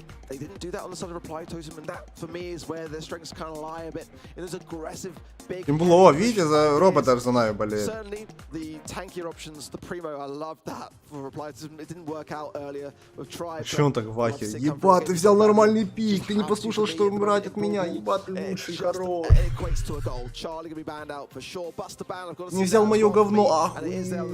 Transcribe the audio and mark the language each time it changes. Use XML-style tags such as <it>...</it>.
<en>They didn't do that on the side of Reply Totem, and that, for me, is where their strengths kind of lie a bit. In those aggressive, big...</en> <ru>О, видите, за робот даже за Нави болеет.</ru> <en>Certainly, the tankier options, the Primo, I love that for Reply Totem. It didn't work out earlier. We've tried...</en> <ru>Чё он так в ахе? Ебать, ты взял нормальный пик, ты не послушал, что он брать от меня. Ебать, ты лучший, хорош. Не взял моё говно, охуеть.</ru>